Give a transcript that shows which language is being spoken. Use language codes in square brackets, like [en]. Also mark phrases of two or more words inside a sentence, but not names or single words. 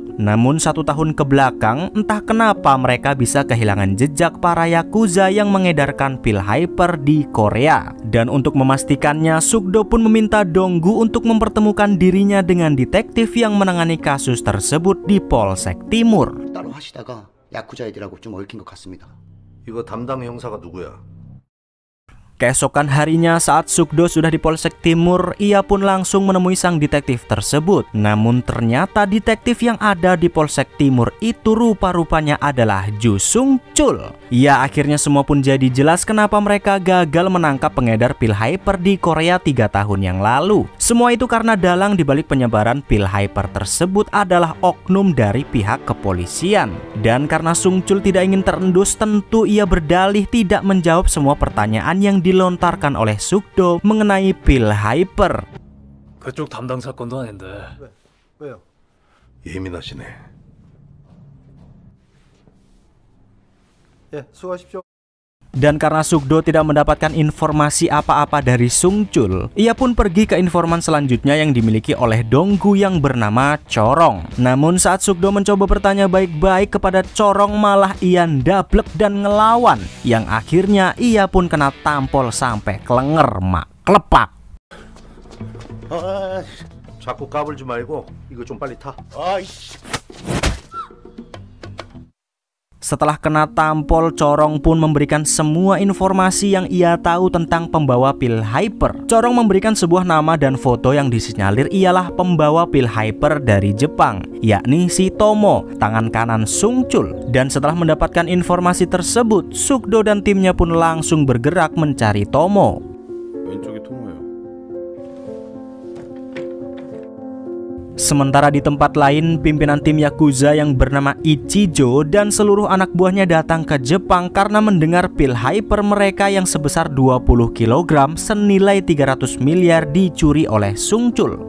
[id] Namun 1 tahun ke belakang, entah kenapa mereka bisa kehilangan jejak para Yakuza yang mengedarkan pil hyper di Korea. Dan untuk memastikannya, Sukdo pun meminta Dong-gu untuk mempertemukan dirinya dengan detektif yang menangani kasus tersebut di Polsek Timur. [ko] 따로 하시다가 야쿠자 애들하고 좀 얽힌 것 같습니다. 이거 담당 형사가 누구야? [id] Keesokan harinya saat Sukdo sudah di Polsek Timur, ia pun langsung menemui sang detektif tersebut. Namun ternyata detektif yang ada di Polsek Timur itu rupa-rupanya adalah Ju Sung-chul. Ya, akhirnya semua pun jadi jelas kenapa mereka gagal menangkap pengedar pil hyper di Korea 3 tahun yang lalu. Semua itu karena dalang dibalik penyebaran pil hyper tersebut adalah oknum dari pihak kepolisian. Dan karena Sung-chul tidak ingin terendus, tentu ia berdalih tidak menjawab semua pertanyaan yang dilontarkan oleh Sukdo mengenai pil hyper. [ko] 그쪽 담당 사건도 아닌데. 왜요? 예민하시네. 예, 수고하십시오. [id] Dan karena Sukdo tidak mendapatkan informasi apa-apa dari Sung-chul, ia pun pergi ke informan selanjutnya yang dimiliki oleh Dong-gu yang bernama Corong. Namun saat Sukdo mencoba bertanya baik-baik kepada Corong, malah ia ndablek dan ngelawan, yang akhirnya ia pun kena tampol sampai [jv] kelenger mak klepak. [ko] 자꾸 까불지 말고 이거 좀 빨리 타. [id] Setelah kena tampol, Corong pun memberikan semua informasi yang ia tahu tentang pembawa pil hyper. Corong memberikan sebuah nama dan foto yang disinyalir ialah pembawa pil hyper dari Jepang, yakni si Tomo, tangan kanan Sung-chul. Dan setelah mendapatkan informasi tersebut, Sukdo dan timnya pun langsung bergerak mencari Tomo. [ko] 왼쪽이 통로예요. [id] Sementara di tempat lain, pimpinan tim Yakuza yang bernama Ichijo dan seluruh anak buahnya datang ke Jepang karena mendengar pil hyper mereka yang sebesar 20 kg senilai 300 miliar dicuri oleh Sung-chul.